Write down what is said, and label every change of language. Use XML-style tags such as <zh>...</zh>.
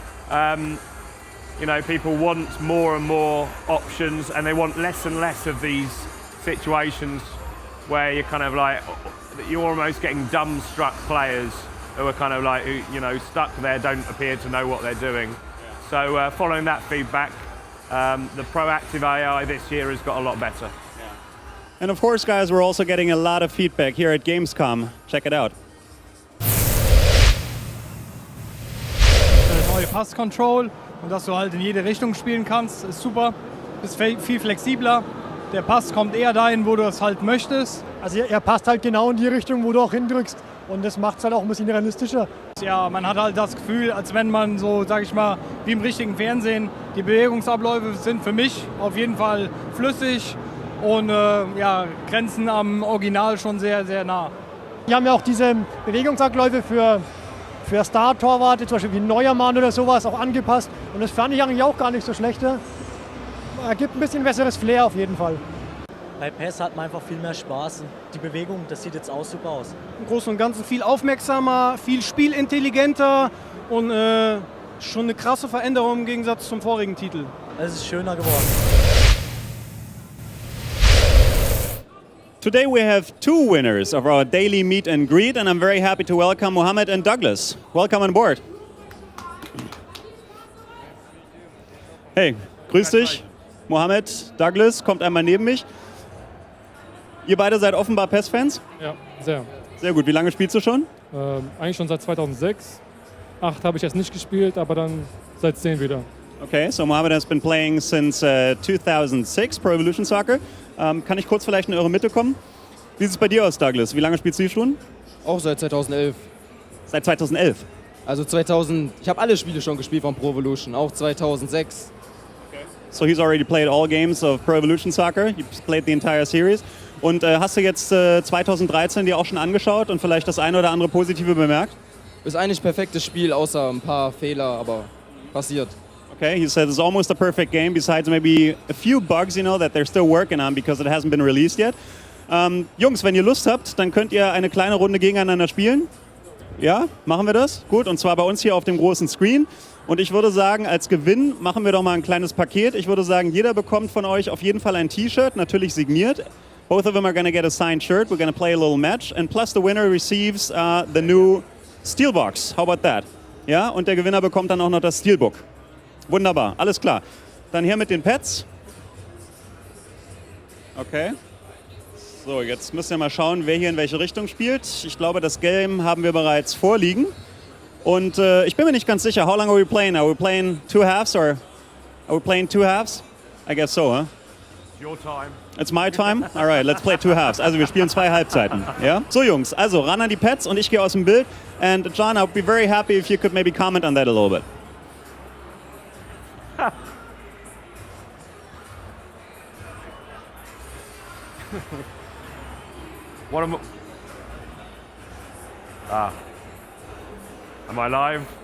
<en>You know, people want more and more options, and they want less and less of these situations where you're kind of like, you're almost getting dumbstruck players who are kind of like, you know, stuck there, don't appear to know what they're doing. So following that feedback, the proactive AI this year has got a lot better. And of course, guys, we're also getting a lot of feedback here at Gamescom. Check it out.</en> <de>Neue Pass-Control und dass du halt in jede Richtung spielen kannst, ist super. Bist viel flexibler. Der Pass kommt eher dahin, wo du es halt möchtest. Also er passt halt genau in die Richtung, wo du auch hindrückst. Und das macht es halt auch ein bisschen realistischer. Ja, man hat halt das Gefühl, als wenn man so, sag ich mal, wie im richtigen Fernsehen, die Bewegungsabläufe sind für mich auf jeden Fall flüssig und ja, grenzen am Original schon sehr, sehr nah. Wir haben ja auch diese Bewegungsabläufe für Star-Torwarte, zum Beispiel wie Neuermann oder sowas, auch angepasst. Und das fand ich eigentlich auch gar nicht so schlecht. Ergibt ein bisschen besseres Flair auf jeden Fall. Bei PES hat man einfach viel mehr Spaß. Die Bewegung, das sieht jetzt auch super aus. Im Großen und Ganzen viel aufmerksamer, viel spielintelligenter und schon eine krasse Veränderung im Gegensatz zum vorigen Titel. Es ist schöner geworden.</de> <en>Today we have two winners of our daily meet and greet, and I'm very happy to welcome Mohammed and Douglas. Welcome on board.</en> <de>Hey, grüß dich. Mohammed, Douglas, kommt einmal neben mich. Ihr beide seid offenbar PES-Fans? Ja, sehr. Sehr gut. Wie lange spielst du schon? Eigentlich schon seit 2006. 8 habe ich jetzt nicht gespielt, aber dann seit 10 wieder.</de> <en>Okay, so Mohammed has been playing since 2006 Pro Evolution Soccer.</en> <de>Kann ich kurz vielleicht in eure Mitte kommen? Wie sieht es bei dir aus, Douglas? Wie lange spielst du schon? Auch seit 2011. Seit 2011? Also 2000, ich habe alle Spiele schon gespielt von Pro Evolution, auch 2006. Okay.</de> <en>So he's already played all games of Pro Evolution Soccer. You've played the entire series.</en> <de>Und hast du jetzt 2013 dir auch schon angeschaut und vielleicht das eine oder andere Positive bemerkt? Ist eigentlich ein perfektes Spiel, außer ein paar Fehler, aber passiert.</de> <en>Okay, he said it's almost a perfect game, besides maybe a few bugs, you know, that they're still working on because it hasn't been released yet.</en> <de>Jungs, wenn ihr Lust habt, dann könnt ihr eine kleine Runde gegeneinander spielen. Ja, machen wir das? Gut, und zwar bei uns hier auf dem großen Screen. Und ich würde sagen, als Gewinn machen wir doch mal ein kleines Paket. Ich würde sagen, jeder bekommt von euch auf jeden Fall ein T-Shirt, natürlich signiert.</de> <en>Both of them are going to get a signed shirt. We're going to play a little match. And plus the winner receives the new Steelbox. How about that?</en> <de>Ja, und der Gewinner bekommt dann auch noch das Steelbook. Wunderbar, alles klar. Dann hier mit den Pads. Okay. So, jetzt müssen wir mal schauen, wer hier in welche Richtung spielt. Ich glaube, das Game haben wir bereits vorliegen. Und ich bin mir nicht ganz sicher,</de> <en>how long are we playing? Are we playing two halves or are we playing two halves? I guess so, huh? It's your time. It's my time? Alright, let's play two halves.</en> <de>Also wir spielen 2 Halbzeiten. Ja? So Jungs, also ran an die Pads und ich gehe aus dem Bild.</de> <en>And John, I would be very happy if you could maybe comment on that a little bit. What am I live?</en>